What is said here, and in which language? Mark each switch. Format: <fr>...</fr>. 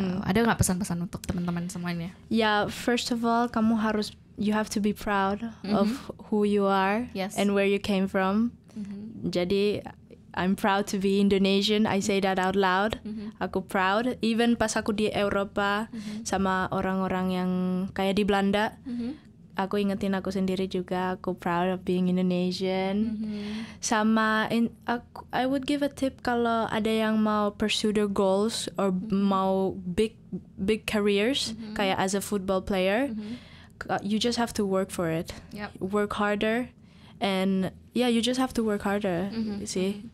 <id>Ada nggak pesan-pesan untuk teman-teman semuanya?</id> <en>Ya, first of all, you have to be proud of who you are and where you came from.</en> <id>Jadi</id> <en>I'm proud to be Indonesian. I say that out loud.</en> <id>Aku</id> <en>proud. Even</en> <id>pas aku di Eropa sama orang-orang yang kayak di Belanda, aku ingetin aku sendiri juga. Aku</id> <en>proud of being Indonesian.</en> <id>Sama</id> <en>I would give a tip</en> <id>kalau ada yang mau</id> <en>pursue their goals or</en> <id>mau</id> <en>big careers</en> <id>kayak</id> <en>as a football player. You just have to work for it. Work harder. And you just have to work harder sih.</en>